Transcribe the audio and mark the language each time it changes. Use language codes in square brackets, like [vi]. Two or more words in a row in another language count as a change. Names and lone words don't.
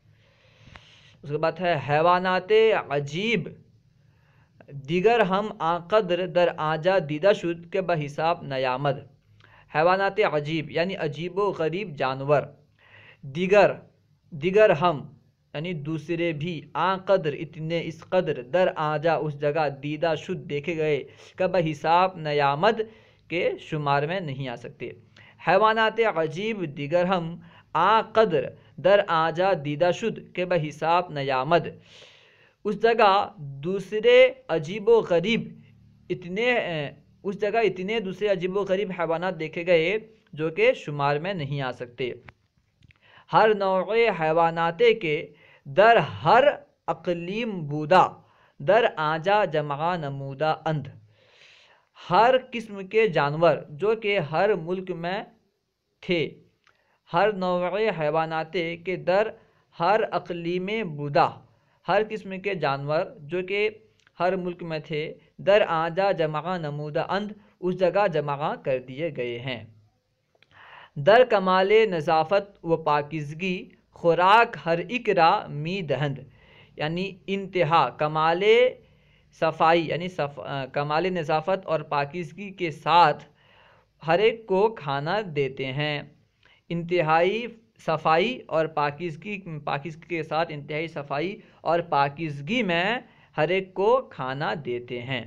[ur] اس کے بعد ہے [fa] حیوانات عجیب دیگر ہم آقدر در آجا دیدہ شد کے بحساب نیامد، حیوانات عجیب [ur] یعنی عجیب و غریب جانور، [fa] دیگر ہم [ur] یعنی دوسرے بھی، [fa] آقدر [ur] اتنے اس قدر، [fa] در آجا [ur] اس جگہ، [fa] دیدہ شد [ur] دیکھے گئے، [fa] کہ بحساب نیامد [ur] کے شمار میں نہیں آ سکتے، [fa] حیوانات عجیب دیگر ہم آقدر در آجا دیدہ شد کہ بحساب نیامد، [ur] اس جگہ دوسرے عجیب و غریب اتنے اس جگہ اتنے دوسرے عجیب و غریب حیوانات دیکھے گئے جو کہ شمار میں نہیں آ سکتے۔ [fa] ہر نوع حیوانات کے در ہر اقلیم بودا، در آجا جمع نمودہ اند، [ur] ہر قسم کے جانور جو کہ ہر ملک میں تھے، [fa] ہر نوع حیوانات کے در ہر اقلیم بودا، [ur] ہر قسم کے جانور جو کہ ہر ملک میں تھے، [fa] در آجا جمع نمودہ اند، [ur] اس جگہ جمع کر دیے گئے ہیں۔ [fa] در کمال نظافت و پاکیزگی خوراک ہر ایک را می دہند، [ur] یعنی انتہا کمال صفائی یعنی کمال نظافت اور پاکیزگی کے ساتھ ہر ایک کو کھانا دیتے ہیں۔ انتہائی صفائی اور پاکیزگی کے ساتھ انتہائی صفائی اور پاکیزگی میں ہر ایک کو کھانا دیتے ہیں۔